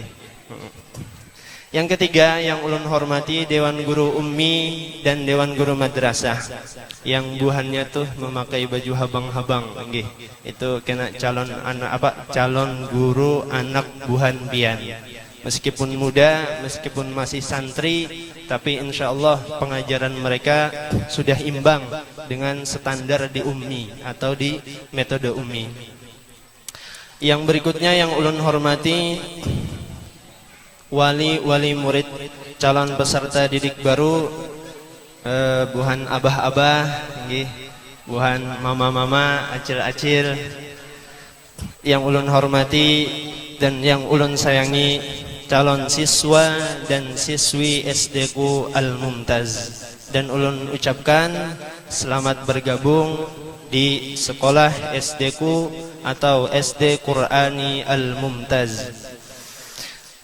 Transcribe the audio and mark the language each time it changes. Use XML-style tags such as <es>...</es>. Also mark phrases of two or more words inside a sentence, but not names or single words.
<id>Yang ketiga yang ulun hormati Dewan Guru Ummi dan Dewan Guru Madrasah, yang buhannya tuh memakai baju habang-habang. Itu kena calon guru anak</id> <bjn>buhan pian.</bjn> <id>Meskipun muda, meskipun masih santri, tapi</id> <ar>إن شاء الله</ar> <id>pengajaran mereka sudah imbang dengan standar di Ummi atau di metode Ummi. Yang berikutnya yang ulun hormati wali murid calon peserta didik baru,</id> <bjn>buhan abah-abah, buhan mama-mama, acil-acil,</bjn> <id>yang ulun hormati dan yang ulun sayangi calon siswa dan siswi SD ku Al-Mumtaz, dan ulun ucapkan selamat bergabung di sekolah SD ku atau SD Qurani Al-Mumtaz.</id>